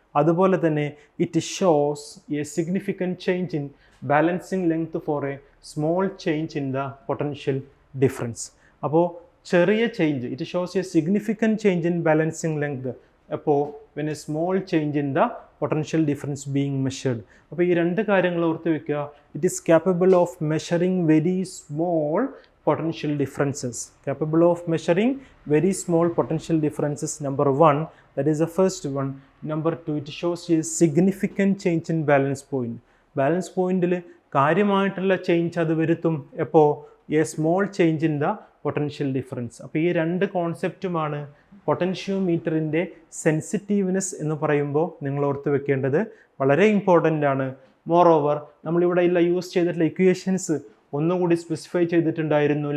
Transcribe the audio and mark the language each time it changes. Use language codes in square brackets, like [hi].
[ml] അതുപോലെ തന്നെ [en] It shows a significant change in balancing length for a small change in the potential difference. [ml] അപ്പോൾ ചെറിയ change, [en] It shows a significant change in balancing length. അപ്പോൾ when a small change in the potential difference being measured. [ml] അപ്പോൾ ഈ രണ്ട് കാര്യങ്ങൾ ഓർത്ത് വയ്ക്കുക. [en] It is capable of measuring very small potential differences, capable of measuring very small potential differences. Number one, that is the first one. Number two, it shows a significant change in balance point. [ml] Balance point കാര്യമായിട്ടുള്ള change അത് വരുത്തും. എപ്പോൾ? [en] A small change in the potential difference. [ml] അപ്പോൾ ഈ രണ്ട് കോൺസെപ്റ്റുമാണ് പൊട്ടൻഷ്യോമീറ്ററിൻ്റെ sensitiveness എന്ന് പറയുമ്പോൾ നിങ്ങൾ ഓർത്ത് വെക്കേണ്ടത്. വളരെ ഇമ്പോർട്ടൻ്റ് ആണ്. മോർ ഓവർ നമ്മളിവിടെ ഇല്ല യൂസ് ചെയ്തിട്ടുള്ള ഇക്വേഷൻസ് ഒന്നുകൂടി സ്പെസിഫൈ ചെയ്തിട്ടുണ്ടായിരുന്നു.